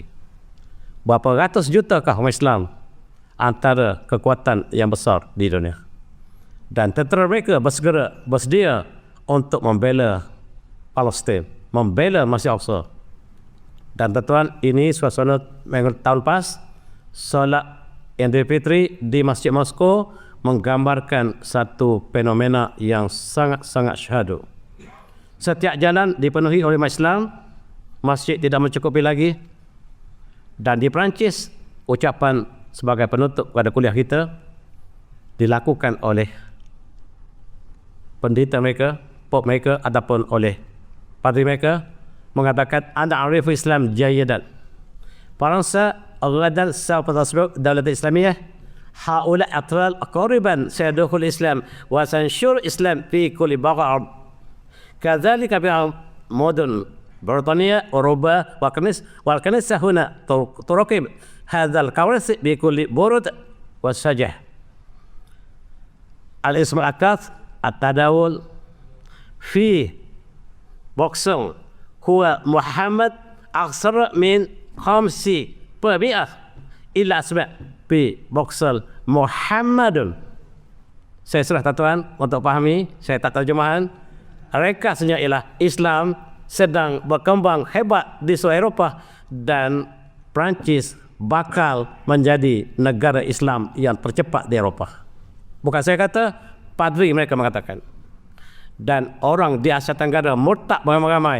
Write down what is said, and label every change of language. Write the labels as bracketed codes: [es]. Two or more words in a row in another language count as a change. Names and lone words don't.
[ms] Berapa ratus jutakah umat Islam antara kekuatan yang besar di dunia? Dan tentera mereka bersedia untuk membela Palestin, membela Masjid Al-Aqsa. Dan tuan, ini suasana tahun lepas, solat Idul Fitri di Masjid Moskow menggambarkan satu fenomena yang sangat-sangat syahdu. Setiap jalan dipenuhi oleh umat Islam, masjid tidak mencukupi lagi. Dan di Perancis, ucapan sebagai penutup pada kuliah kita dilakukan oleh pendeta mereka, pop mereka ataupun oleh padri mereka, mengatakan [ar] أنا أعرف الإسلام جيدا. Faransa غدا سوف تصبح دولة إسلامية. هؤلاء أطفال قريبا سيدخل الإسلام وسينشر الإسلام في كل بقعة الأرض. كذلك في مدن بريطانيا أوروبا والكنيسة هنا تراقب هذا الكوارث بكل برود والشجاعة. الاسم الأكثر التداول في بوكسل هو محمد أكثر من 50% إلى أسماء في بوكسل محمد. [ms] Saya serah tuan untuk pahami, saya tak terjemahan. Rekasnya ialah Islam sedang berkembang hebat di seluruh Eropah dan Perancis bakal menjadi negara Islam yang tercepat di Eropah. Bukan saya kata, padri mereka mengatakan. Dan orang di Asia Tenggara murtad beramai-ramai.